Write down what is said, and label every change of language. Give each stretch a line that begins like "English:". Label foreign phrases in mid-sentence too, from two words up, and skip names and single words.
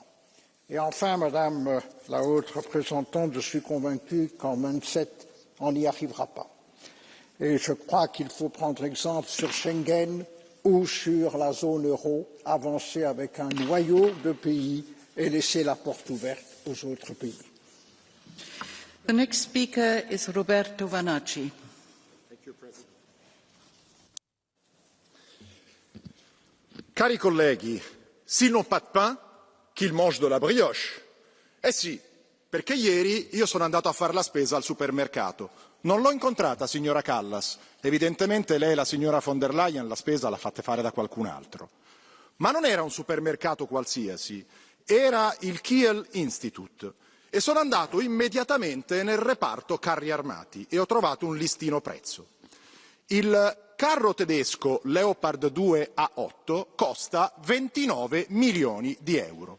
French: Et enfin, Madame la haute représentante, je suis convaincu qu'en 27, on n'y arrivera pas. Et je crois qu'il faut prendre exemple sur Schengen ou sur la zone euro, avancer avec un noyau de pays et laisser la porte ouverte aux autres pays.
English: The next speaker is Roberto Vanacci.
Italian: Cari colleghi,
French: s'ils n'ont pas de pain, qu'ils mangent de la brioche. Eh si,
Italian: perché ieri io sono andato a fare la spesa al supermercato. Non l'ho incontrata, signora Kallas. Evidentemente lei, la signora von der Leyen, la spesa l'ha fatta fare da qualcun altro. Ma non era un supermercato qualsiasi, era il Kiel Institute. E sono andato immediatamente nel reparto carri armati e ho trovato un listino prezzo. Il carro tedesco Leopard 2 A8 costa 29 milioni di euro.